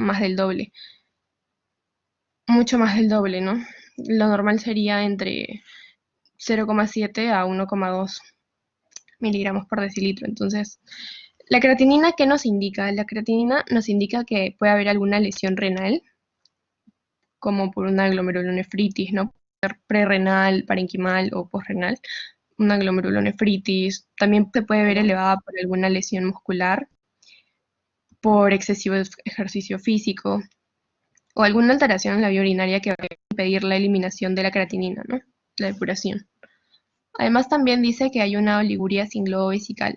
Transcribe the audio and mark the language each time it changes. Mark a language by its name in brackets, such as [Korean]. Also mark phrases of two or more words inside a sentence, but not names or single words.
[Spanish] Más del doble. Mucho más del doble, ¿no? Lo normal sería entre 0,7 a 1,2 miligramos por decilitro. Entonces, ¿la creatinina qué nos indica? La creatinina nos indica que puede haber alguna lesión renal, como por una glomerulonefritis, ¿no? Prerrenal, parenquimal o posrenal, una glomerulonefritis. También se puede ver elevada por alguna lesión muscular, por excesivo ejercicio físico o alguna alteración en la vía urinaria que va a impedir la eliminación de la creatinina, ¿no? La depuración. Además también dice que hay una oliguria sin globo vesical.